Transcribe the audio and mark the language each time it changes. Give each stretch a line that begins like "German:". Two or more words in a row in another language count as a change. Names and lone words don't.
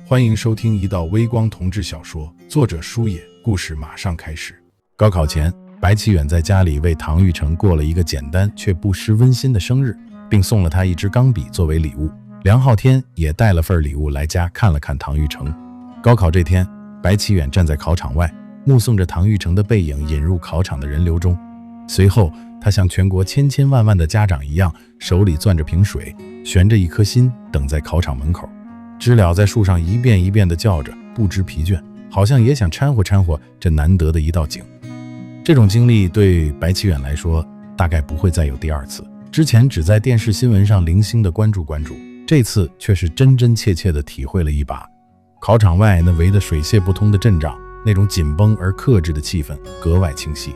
Chinese: 歡迎收聽一道微光同志小說，作者書野，故事馬上開始。高考前，白啟遠在家裡為唐玉成過了一個簡單卻不失溫馨的生日，並送了他一支鋼筆作為禮物。梁浩天也帶了份禮物來家看了看唐玉成。高考這天，白啟遠站在考場外，目送着唐玉成的背影引入考場的人流中。隨後，他像全國千千萬萬的家長一樣，手裡攥着瓶水，悬着一顆心，等在考場门口。知了在樹上一遍一遍地叫着，不知疲倦，好像也想摻和摻和這難得的一道景。這種經歷對白啟遠來說，大概不會再有第二次。之前只在電視新聞上零星地關注，這次卻是真真切切地體會了一把。考場外那圍得水泄不通的陣仗，那種緊繃而克制的氣氛格外清晰。